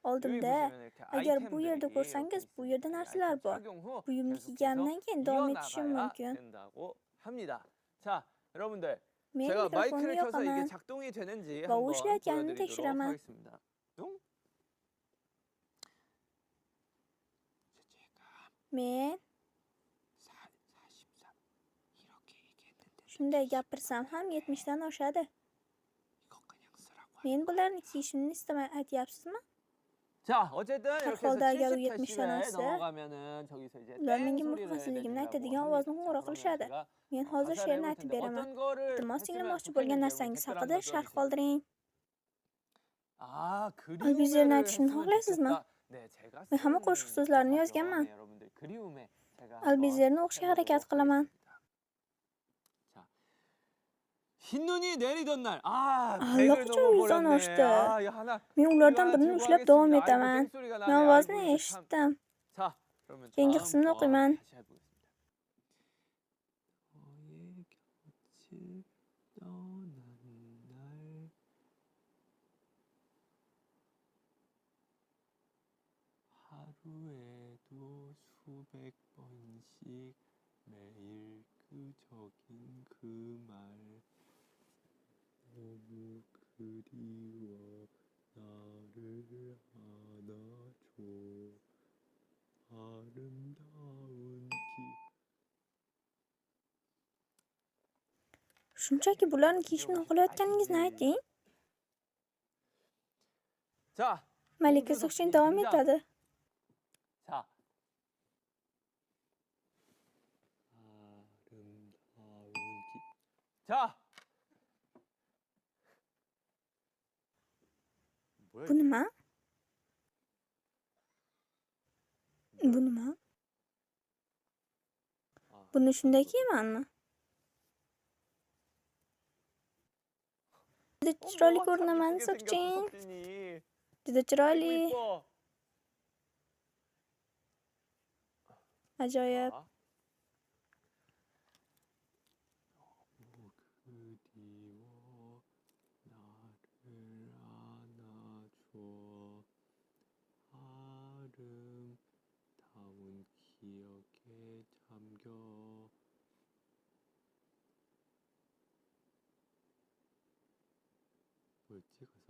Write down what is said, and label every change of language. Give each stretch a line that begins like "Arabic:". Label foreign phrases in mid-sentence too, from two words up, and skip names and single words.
Uzbek: Oldimda,
Korean: 보시면 이렇게
Uzbek: agar bu
Korean: 아이템들이
Uzbek: yerda
Korean: 이렇게
Uzbek: ko'rsangiz, bu
Korean: 있습니다.
Uzbek: yerda
Korean: 이
Uzbek: narsalar
Korean: 아이템
Uzbek: bor.
Korean: 착용 후
Uzbek: Buyumni
Korean: 계속해서
Uzbek: kiygandan keyin davom etishim
Korean: 이어나가야
Uzbek: mumkin.
Korean: 된다고 합니다. 자, 여러분들
Uzbek: Men
Korean: 제가
Uzbek: mikrofonni
Korean: 마이크를 켜서 이게
Uzbek: yoqaman.
Korean: 작동이 되는지 와, 한번
Uzbek: ishlayotganini
Korean: 보여드리도록
Uzbek: tekshiraman.
Korean: 하겠습니다. 응?
Uzbek: Men
Korean: 43 이렇게 얘기했는데
Uzbek: shunday gapirsam ham 70dan oshadi.
Korean: 이거 그냥 쓰라고.
Uzbek: Men bularni kiyishimni istamay aytyapsizmi?
Korean: 자, 어쨌든 이렇게 해서
Uzbek: holda agar u 70 70 dan
Korean: 데시벨
Uzbek: oshsa,
Korean: 넘어가면은 저기서 이제
Uzbek: ular
Korean: 땡
Uzbek: menga
Korean: 소리를
Uzbek: muvaffaqiyatsizligimni
Korean: 내드리라고
Uzbek: aytadigan
Korean: 합니다.
Uzbek: ovozni
Korean: 자,
Uzbek: qo'ng'iroq
Korean: 그러면
Uzbek: qilishadi.
Korean: 제가
Uzbek: Men hozir
Korean: 가사를
Uzbek: she'rni
Korean: 해볼
Uzbek: aytib
Korean: 텐데
Uzbek: beraman.
Korean: 어떤 거를
Uzbek: Iltimos
Korean: 했으면
Uzbek: tinglamoqchi
Korean: 좋겠는지
Uzbek: bo'lgan
Korean: 여러분
Uzbek: narsangiz
Korean: 댓글
Uzbek: haqida
Korean: 한번
Uzbek: sharh
Korean: 써주세요.
Uzbek: qoldiring.
Korean: 아,
Uzbek: Albizerni
Korean: 그리움에를
Uzbek: aytishni
Korean: 했으면
Uzbek: xohlaysizmi?
Korean: 좋겠다. 네, 제가
Uzbek: Men hamma
Korean: 쓴
Uzbek: qo'shiq so'zlarini
Korean: 가사죠.
Uzbek: yozganman.
Korean: 네, 여러분들 그리움에 제가
Uzbek: Albizerni o'qishga harakat qilaman.
Korean: 자, 흰 눈이 내리던 날, 아,
Uzbek: Allaqachon
Korean: 100을
Uzbek: yuzdan
Korean: 넘어버렸네.
Uzbek: oshdi.
Korean: 아, 이거 하나.
Uzbek: Men ulardan
Korean: 이거
Uzbek: birini
Korean: 하나
Uzbek: ushlab
Korean: 들고
Uzbek: davom
Korean: 하겠습니다.
Uzbek: etaman.
Korean: 아이고, 땡소리가 나네.
Uzbek: Men ovozni
Korean: 아이고, 이거 참.
Uzbek: eshitdim.
Korean: 자, 그러면
Uzbek: Keyingi
Korean: 다음
Uzbek: qismini
Korean: 거
Uzbek: o'qiyman.
Korean: 다시 해보겠습니다. 너의 곁을 떠난 날 하루에도 수백 번씩 매일 끄적인 그 말 너무 그리워 나를 안아줘 아름다운
Uzbek: Shunchaki bularni kiyishimni xohlayotganingizni ayting.
Korean: 자,
Uzbek: Malika Soqchin davom etadi.
Korean: 자. 아름다운 자. 뭐야?
Uzbek: Bu nima? Bu nima? Buni shunday kiymanmi? Juda chiroyli ko'rinaman, Soqchin. Juda chiroyli. Ajoyib.
Korean: 너무 그리워 나를 안아줘 아름다운 기억에 잠겨 뭐였지 가사?